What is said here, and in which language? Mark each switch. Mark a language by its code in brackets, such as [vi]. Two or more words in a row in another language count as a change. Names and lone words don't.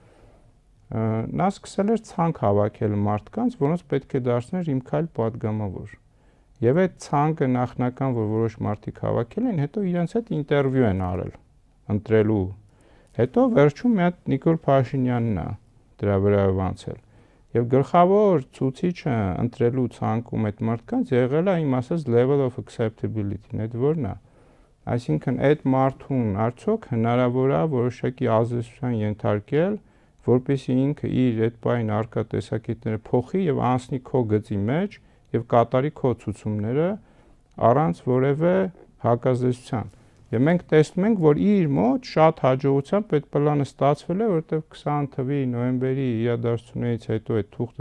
[hy] նա սկսել էր ցանկ հավաքել մարդկանց, որոնց պետք է դարձներ իմ քայլ պատգամավոր։ Եվ այդ ցանկը նախնական, որ որոշ մարդիկ հավաքել են, հետո իրենց հետ ինտերվյու են արել, ընտրելու։ Հետո վերջում մի հատ Նիկոլ Փաշինյանն է դրա վրայով անցել։ Եվ գլխավոր ցուցիչը ընտրելու ցանկում այդ մարդկանց եղել է իմ ասած [en] level of acceptability-ն, [hy] այդ որն է։ Այսինքն այդ մարդուն արդյոք հնարավոր է որոշակի ազդեցության ենթարկել, որպեսզի ինքը իր այդ բային արկա տեսակետները փոխի եւ անցնի քո գծի մեջ եւ կատարի քո ցուցումները առանց որևէ հակազդեցության։ Եվ մենք տեսնում ենք, որ իր մոտ շատ հաջողությամբ այդ պլանը ստացվել է, որովհետեւ 20 թվականի նոյեմբերի իրադարձություններից հետո այդ թուղթը